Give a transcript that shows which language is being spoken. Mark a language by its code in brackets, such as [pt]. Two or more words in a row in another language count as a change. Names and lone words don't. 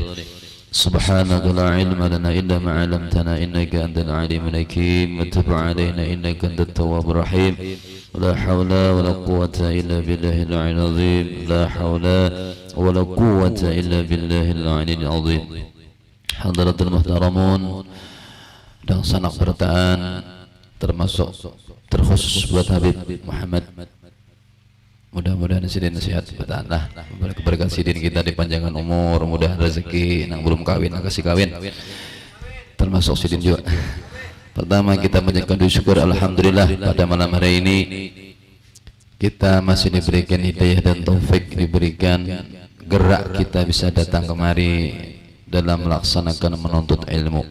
[ar] سبحانك لا علم لنا إلا ما علمتنا إنك أنت العليم الحكيم وتب علينا إنك أنت التواب الرحيم. لا حول ولا قوة إلا بالله العلي العظيم. لا حول ولا قوة إلا بالله العلي العظيم. حضرات المحترمون [bjn] dan sanak bertaan termasuk terkhusus buat Habib Muhammad. Mudah-mudahan sidin sehat bertahanlah. Berkat sidin kita dipanjangkan umur, mudah rezeki, yang belum kawin kasih kawin. Termasuk sidin juga. [id] Pertama kita mengucapkan syukur alhamdulillah pada malam hari ini kita masih diberikan hidayah dan taufik, diberikan gerak kita bisa datang kemari dalam melaksanakan menuntut ilmu.